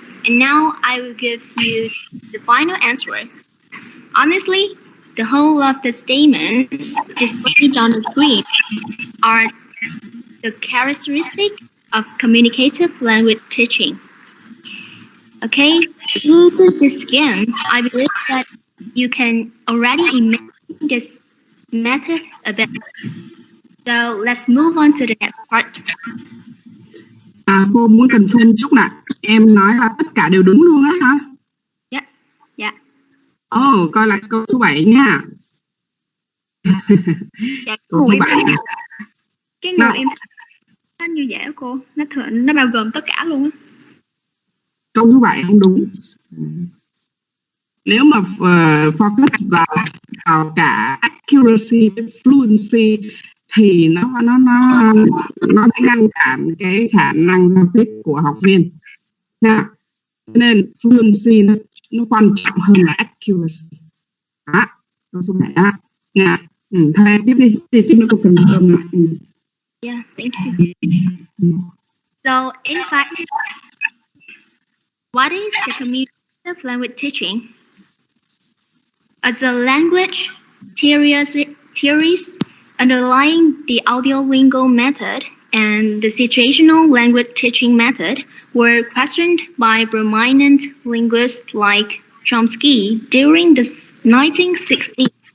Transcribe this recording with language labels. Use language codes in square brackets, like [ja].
[en] And now I will give you the final answer. Honestly, the whole of the statements displayed on the screen are the characteristics of communicative language teaching. Okay, through this scan, I believe that you can already imagine this method a bit. So let's move on to the next part. [vi] Cô muốn confirm chút nè, em nói là tất cả đều đúng luôn á hả? [en] Yes, yeah. [vi] Coi lại câu số 7 nha. Dạ, câu số 7. Cái người em thích như vậy cô, nó bao gồm tất cả luôn á. Câu số 7 không đúng. Nếu mà focus vào cả accuracy, fluency thì nó sẽ ngăn cản cái khả năng giao tiếp của học viên. Nên fluency nó quan trọng hơn là accuracy. Câu số 7 á. Thôi tiếp đi, tiếp nữa cô cần cơm lại. [en] Yeah, thank you. So in fact, what is the communicative language teaching? As a language theories underlying the audiolingual method and the situational language teaching method were questioned by prominent linguists like Chomsky during the 1960s.